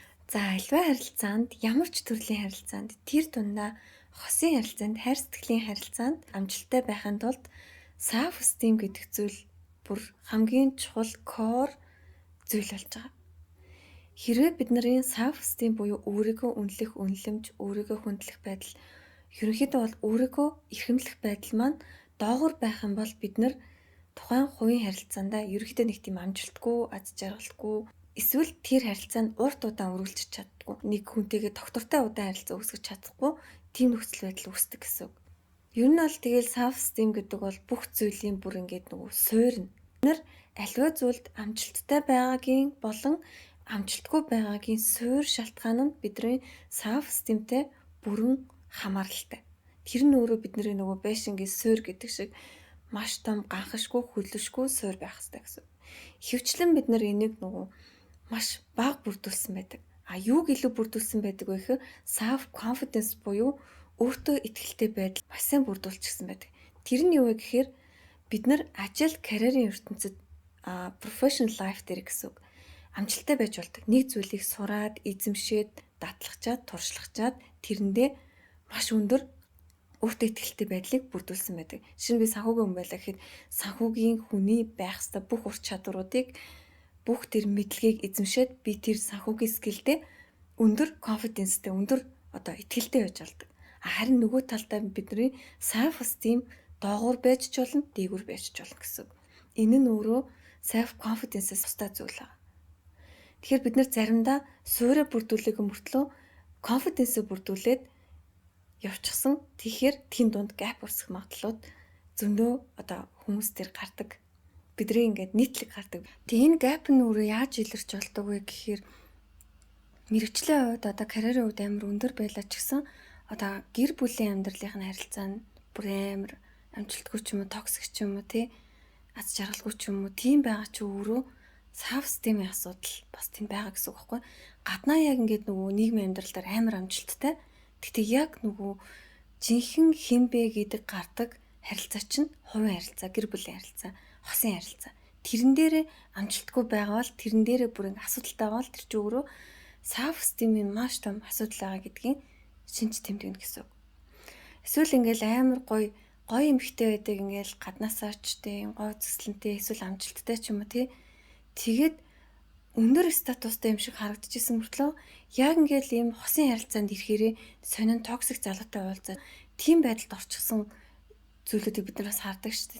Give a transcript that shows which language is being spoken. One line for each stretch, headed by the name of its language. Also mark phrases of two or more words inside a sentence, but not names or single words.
Mongolian: За альва харилцаанд ямар ч төрлийн харилцаанд тэр дундаа хосын харилцаанд хайр сэтгэлийн харилцаанд амжилттай байхын тулд
English: self esteem
Mongolian: гэдэг зүйл бүр хамгийн чухал core зүйл болж байгаа. Хэрвээ бидний
English: self esteem
Mongolian: буюу өөрийгөө үнэлэх үнэлэмж, өөрийгөө хүндлэх байдал ерөнхийдөө бол өөрийгөө эрхэмлэх байдал маань доогуур байх юм бол бид нар тухайн хувийн харилцаандаа ерөнхийдөө нэг тийм амжилтгүй, аз жаргалгүй эсвэл тэр харилцаанд урт удаан үргэлжлэж чаддаггүй. Нэг хүнтэйгээ тогтвортой удаан харилцаа үүсгэж чадахгүй тийм нөхцөл байдал үүсдэг гэсэн үг. Ер нь бол тэгэл
English: self esteem
Mongolian: гэдэг бол бүх зүйлийн бүр ингээд нөгөө суурь нь. Бид нар аливаа зүйлд амжилттай байгаагийн болон амжилтгүй байгаагийн суурь шалтгаан нь бидний
English: self esteemтэй
Mongolian: бүрэн хамааралтай. Тэр нь өөрөө бидний нөгөө байшингийн суурь гэдэг шиг маш том ганхашгүй хөдлөшгүй суурь байх хэрэгтэй гэсэн. Хөвчлэн бид нар энийг нөгөө маш бага бүрдүүлсэн байдаг. Юуг илүү бүрдүүлсэн байдаг вэ гэхээр
English: self confidence
Mongolian: буюу өөртөө итгэлтэй байдал маш сайн бүрдүүлчихсэн байдаг. Тэр нь юу вэ гэхээр бид нар ажил, карьерийн ертөнцид
English: professional life
Mongolian: дээр гэсэн үг амжилттай байж болдог. Нэг зүйлийг сураад, эзэмшээд, дадлахчаад, туршлагачаад тэрэндээ маш өндөр өөртөө итгэлтэй байдлыг бүрдүүлсэн байдаг. Жишээ нь би санхүүгийн хүн байлаа гэхэд санхүүгийн хүний байх ёстой бүх ур чадваруудыг бүх тэр мэдлэгийг эзэмшээд би тэр санхүүгийн скиллдээ өндөр confidence-тэй, өндөр итгэлтэй байж болдог. Харин нөгөө талдаа бидний
English: self esteem
Mongolian: доогуур байж ч болно, дээгүүр байж ч болно гэсэн. Энэ нь өөрөө
English: self confidence-с
Mongolian: тусдаа зүйл байна. Тэгэхээр бид нар заримдаа суурь бүрдүүлэх мөртлөө confidence-ийг бүрдүүлээд явчихсан. Тэгэхээр тэн дунд gap үүсэх магадлалууд зөндөө хүмүүс төр гардаг. Бидний ингээд нийтлэг гардаг. Тэгээ энэ gap нь өөрөө яаж илэрч болдог вэ гэхээр мэргэжлийн хувьд карьерийн хувьд амар өндөр байлаа ч гэсэн гэр бүлийн амьдралын харилцаа нь бүр амар амжилтгүй ч юм уу, токсик ч юм уу, аз жаргалгүй ч юм уу, тийм байгаа ч өөрөө
English: self esteem-ийн
Mongolian: асуудал бас тийм байгаа гэсэн үг байхгүй. Гаднаа яг ингээд нөгөө нийгмийн амьдрал дээр амар амжилттай. Гэхдээ яг нөгөө жинхэнэ хинбэ гэдэг гардаг харилцаа чинь хувийн харилцаа, гэр бүлийн харилцаа, хосын харилцаа. Тэрэн дээрээ амжилтгүй байгаа бол тэрэн дээрээ бүр ингэ асуудалтай байгаа бол тэр чинь өөрөө
English: self esteem-ийн
Mongolian: маш том асуудал байгаа гэдгийг шинж тэмдэгнэ гэсэн үг. Эсвэл ингээл амар гоё эмэгтэй байдаг ингээл гаднаасаа ч гоё цэцлэнтэй эсвэл амжилттай ч юм уу тэгээд өндөр статустай юм шиг харагдчихсан мөртлөө яг ингээл ийм хосын харилцаанд ирэхээрээ сонин токсик залуутай уулзаад тийм байдалд орчихсон зүйлүүдийг бид нараас хардаг шүү дээ.